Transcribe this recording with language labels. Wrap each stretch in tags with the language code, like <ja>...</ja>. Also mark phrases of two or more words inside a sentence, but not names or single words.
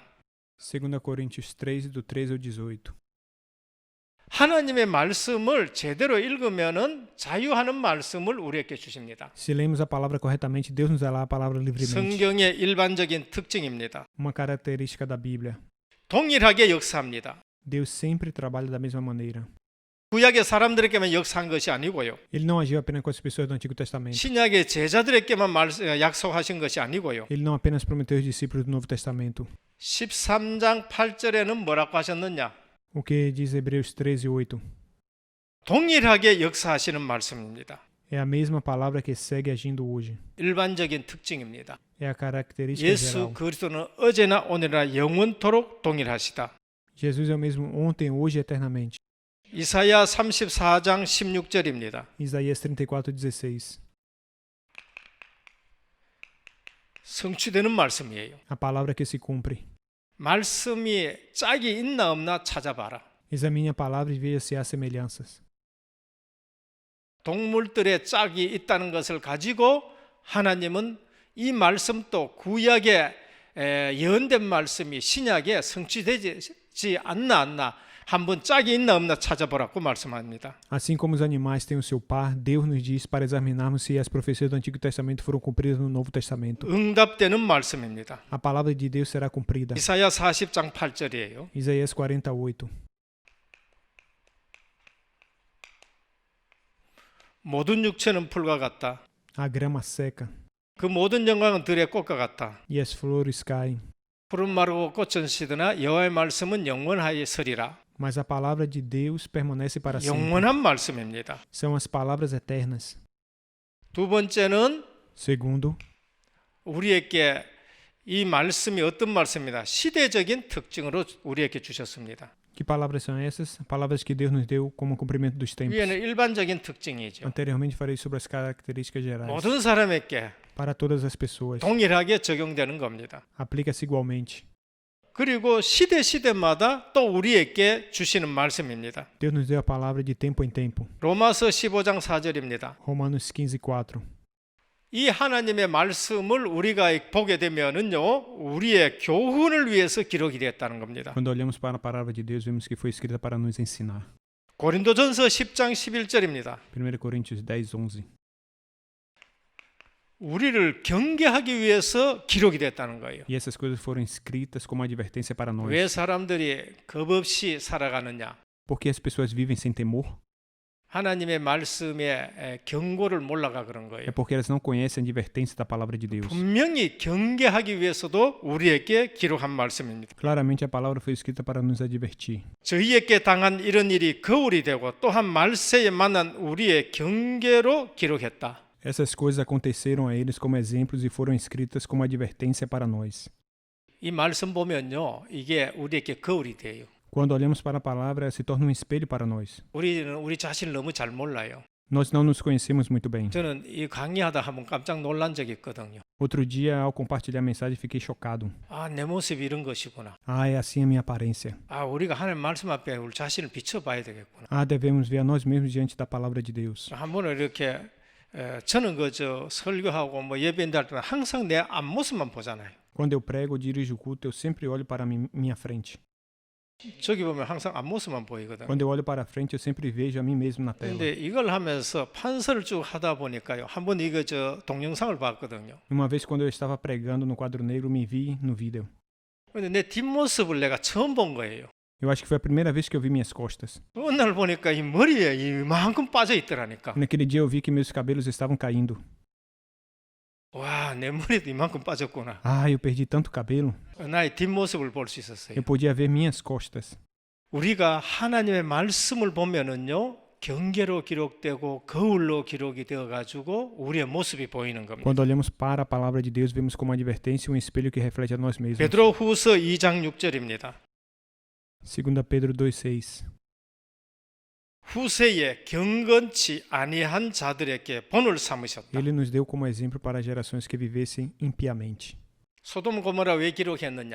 <pt>2 Coríntios 3, do 13 ao 18.</pt> <ko>하나님의 말씀을 제대로 읽으면은 자유하는 말씀을 우리에게 주십니다.</ko> <pt>Se lemos a palavra corretamente, Deus nos dá a palavra livremente.</pt> <ko>성경의 일반적인 특징입니다.</ko> <pt>Uma característica da Bíblia.</pt> <ko>동일하게 역사합니다.</ko> <pt>Deus sempre trabalha da mesma maneira.</pt> <ko>구약의 사람들에게만 역사한 것이 아니고요.</ko> <pt>Ele não agiu apenas com as pessoas do Antigo Testamento.</pt> <ko>신약의 제자들에게만 약속하신 것이 아니고요.</ko> <pt>Ele não apenas prometeu aos discípulos do Novo Testamento.</pt> <ko>13장 8절에는 뭐라고 하셨느냐?</ko> <pt>O que diz Hebreus 13:8?</pt> <ko>동일하게 역사하시는 말씀입니다.</ko> <pt>É a mesma palavra que segue agindo hoje.</pt> <ko>일반적인 특징입니다.</ko> <pt>É a característica</pt> <ko>예수</ko> <pt>geral.</pt> <ko>그리스도는 어제나 오늘이나 영원토록 동일하시다.</ko> <pt>Jesus é o mesmo ontem, hoje e eternamente.</pt> <ko>이사야 34장 16절입니다.</ko> <pt>Isaías 34:16.</pt> <ko>성취되는 말씀이에요.</ko> <pt>A palavra que se cumpre.</pt> <ko>말씀이 짝이 있나 없나 찾아봐라.</ko> <pt>Examine a palavra e veja se há semelhanças.</pt> <ko>동물들의 짝이 있다는 것을 가지고 하나님은 이 말씀도 구약에 예언된 말씀이 신약에 성취되지 않나 한번 짝이 있나 없나 찾아보라고 말씀합니다.</ko> <pt>Assim como os animais têm o seu par, Deus nos diz para examinarmos se as profecias do Antigo Testamento foram cumpridas no Novo Testamento.</pt> <ko>응답되는 말씀입니다.</ko> <pt>A palavra de Deus será cumprida.</pt> <ko>이사야 40장 8절이에요.</ko> <pt>Isaías 48.</pt> <ko>모든 육체는 풀과 같다.</ko> <pt>A grama seca</pt> <ko>그 모든 영광은 들의 꽃과 같다.</ko> <pt>e as flores caem,</pt> <ko>푸른 마르고 꽃은 시드나 여호와의 말씀은 영원하게 서리라.</ko> <pt>mas a palavra de Deus permanece para sempre.</pt> <ko>영원한 말씀입니다.</ko> <pt>São as palavras eternas.</pt> <ko>두 번째는</ko> <pt>Segundo,</pt> <ko>우리에게 이 말씀이 어떤 말씀입니다. 시대적인 특징으로 우리에게 주셨습니다.</ko> <pt>que palavras são essas? Palavras que Deus nos deu como cumprimento dos tempos.</pt> <ko>위에는 일반적인 특징이죠.</ko> <pt>Anteriormente falei sobre as características gerais.</pt> <ko>모든 사람에게</ko> <pt>Para todas as pessoas.</pt> <ko>동일하게 적용되는 겁니다.</ko> <pt>Aplica-se igualmente.</pt> <ko>그리고 시대마다 또 우리에게 주시는 말씀입니다.</ko> <pt>Deus nos deu a palavra de tempo em tempo.</pt> <ko>로마서 15장 4절입니다.</ko> <pt>Romanos 15:4.</pt> <ko>이 하나님의 말씀을 우리가 보게 되면은요, 우리의 교훈을 위해서 기록이 됐다는 겁니다.</ko> <pt>Quando olhamos para a palavra de Deus, vemos que foi escrita para nos ensinar.</pt> <ko>고린도전서 10장 11절입니다.</ko> <pt>1 Coríntios 10:11.</pt> <ko>우리를 경계하기 위해서 기록이 됐다는 거예요.</ko> <pt>E essas coisas foram escritas como advertência para nós.</pt> <ko>왜 사람들이 겁 없이 살아가느냐?</ko> <pt>Por que as pessoas vivem sem temor?</pt> <ko>하나님의 말씀의 경고를 몰라가 그런 거예요.</ko> <pt>É porque elas não conhecem a advertência da palavra de Deus.</pt> <ko>분명히 경계하기 위해서도 우리에게 기록한 말씀입니다.</ko> <pt>Claramente a palavra foi escrita para nos advertir.</pt> <ko>저희에게 당한 이런 일이 거울이 되고 또한 말세에 만난 우리의 경계로 기록했다.</ko> <pt>Essas coisas aconteceram a eles como exemplos e foram escritas como advertência para nós.</pt> <ko>이 말씀 보면요, 이게 우리에게 거울이 돼요.</ko> <pt>Quando olhamos para a palavra, se torna um espelho para nós.</pt> <ko>우리는 우리 자신을 너무 잘 몰라요.</ko> <pt>Nós não nos conhecemos muito bem.</pt> <ko>저는 이 강의하다 한번 깜짝 놀란 적이 있거든요.</ko> <pt>Outro dia, ao compartilhar a mensagem, fiquei chocado.</pt> <ko>아, 내 모습이 이런 것이구나.</ko> <pt>Ah, é assim a minha aparência.</pt> <ko>아, 우리가 하나님 말씀 앞에 우리 자신을 비춰봐야 되겠구나.</ko> <pt>Ah, devemos ver a nós mesmos diante da palavra de Deus.</pt> <ko>한 번은 이렇게 저는 그저 설교하고 뭐 예배인들 할 때는 항상 내 앞모습만 보잖아요.</ko> <pt>Quando eu prego ou dirijo o culto, eu sempre olho para minha frente.</pt> <ko>저기 보면 항상 앞모습만 보이거든요.</ko> <pt>Quando eu olho para a frente, eu sempre vejo a mim mesmo na tela.</pt> <ko>근데 이걸 하면서 판서를 쭉 하다 보니까요. 한번 이거 저 동영상을 봤거든요.</ko> <pt>Uma vez, quando eu estava pregando no quadro negro, me vi no vídeo.</pt> <ko>근데 내 뒷모습을 내가 처음 본 거예요.</ko> <pt>Eu acho que foi a primeira vez que eu vi minhas costas.</pt> <ko>어느 날 보니까 이 머리에 이만큼 빠져 있더라니까.</ko> <pt>Naquele dia eu vi que meus cabelos estavam caindo.</pt> <ko>와, 내 머리도 이만큼 빠졌구나.</ko> <pt>Ah, eu perdi tanto cabelo.</pt> <ko>나의 뒷모습을 볼 수 있었어요.</ko> <pt>Eu podia ver minhas costas.</pt> <ko>우리가 하나님의 말씀을 보면은요, 경계로 기록되고 거울로 기록이 되어 가지고 우리의 모습이 보이는 겁니다.</ko> <pt>Quando olhamos para a palavra de Deus, vemos como advertência um espelho que reflete a nós mesmos.</pt> <ko>베드로후서 2장 6절입니다.</ko> <pt>2 Pedro 2:6.</pt> <ko>후세에 경건치 아니한 자들에게 본을 삼으셨다.</ko> <pt>Ele nos deu como exemplo para gerações que vivessem impiamente.</pt> <ko>소돔 고모라 왜 기록했느냐?</ko>